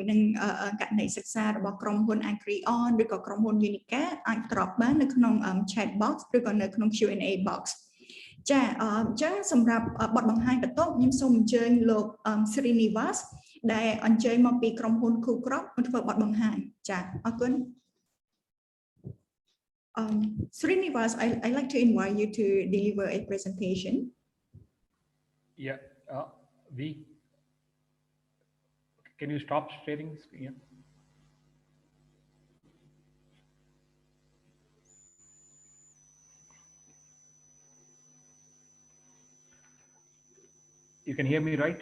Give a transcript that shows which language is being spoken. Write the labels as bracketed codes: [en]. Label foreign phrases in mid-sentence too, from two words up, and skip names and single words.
[km] នឹងករណីសិក្សារបស់ក្រុមហ៊ុន agri-on ឬក៏ក្រុមហ៊ុន Unica អាច drop បាននៅក្នុង [en] chat box [km] ឬក៏នៅក្នុង [en] Q&A box [km] ចាអញ្ចឹងសម្រាប់បទបង្ហាញបន្ទាប់ខ្ញុំសូមអញ្ជើញលោក Srinivas ដែលអញ្ជើញមកពីក្រុមហ៊ុន Cool Crop មកធ្វើបទបង្ហាញចាអរគុណ Srinivas, [en] I'd like to invite you to deliver a presentation. Yeah, can you stop sharing screen? You can hear me, right?